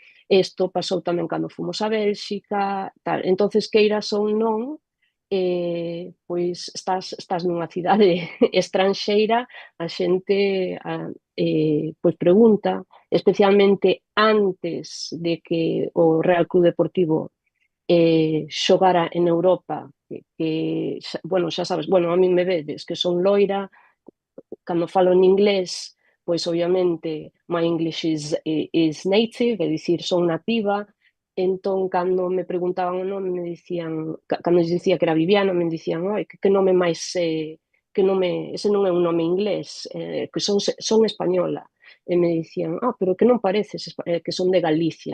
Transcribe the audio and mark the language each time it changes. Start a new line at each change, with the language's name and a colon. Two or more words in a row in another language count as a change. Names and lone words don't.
Galician: Isto pasou tamén cando fomos a Bélxica, tal. Entonces, queiras ou non, pois estás nunha cidade estranxeira, a xente pois pregunta, especialmente antes de que o Real Club Deportivo xogara en Europa, bueno, xa sabes, bueno, a min me vedes, que son loira, cando falo en inglés, pois obviamente
English: my English is native,
Galician: é dicir, son nativa, entón cando me preguntaban o nome me dicían, cando lles dicía que era Viviana, me dicían, oi, que nome máis, que nome, ese non é un nome inglés, que son española, e me dicían, pero que non pareces que son de Galicia.